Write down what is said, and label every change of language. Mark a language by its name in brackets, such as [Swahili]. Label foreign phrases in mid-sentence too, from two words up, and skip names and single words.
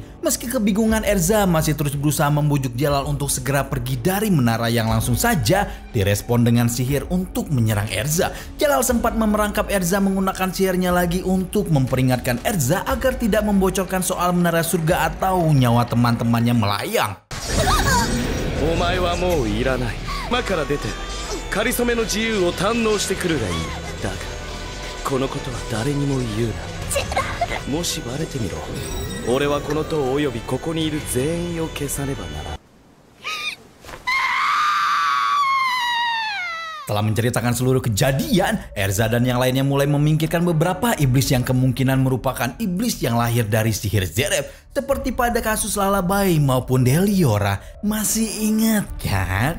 [Indonesian] Meski kebingungan, Erza masih terus berusaha membujuk Jalal untuk segera pergi dari menara yang langsung saja direspon dengan sihir untuk menyerang Erza. Jalal sempat memerangkap Erza menggunakan sihirnya lagi untuk memperingatkan Erza agar tidak membocorkan soal menara surga atau nyawa teman-temannya melayang. [Japanese] お前はもういらない。間から出てかりそめの自由を堪能してくるがいい。だがこのことは誰にも言うな。もしバレてみろ。俺はこの塔およびここにいる全員を消さねばならん。 [Indonesian] Setelah menceritakan seluruh kejadian, Erza dan yang lainnya mulai memikirkan beberapa iblis yang kemungkinan merupakan iblis yang lahir dari sihir Zeref. Seperti pada kasus Lullaby maupun Deliora. Masih ingat kan?